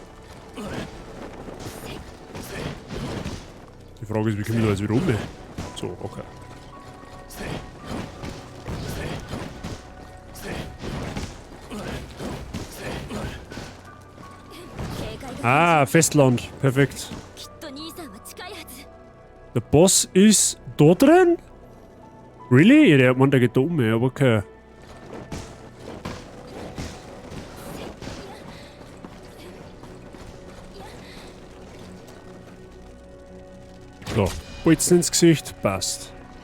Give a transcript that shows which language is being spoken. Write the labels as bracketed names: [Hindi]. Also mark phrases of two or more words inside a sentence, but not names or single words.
[German] Die Frage ist, wie komme ich da jetzt wieder um? So, okay. Ah, Festland. Perfekt. [Japanese] きっと兄さんは近いはず。 [German] Der Boss ist da drin? Really? Der Mann, der geht da um, aber okay. So, Bolzen ins Gesicht, passt.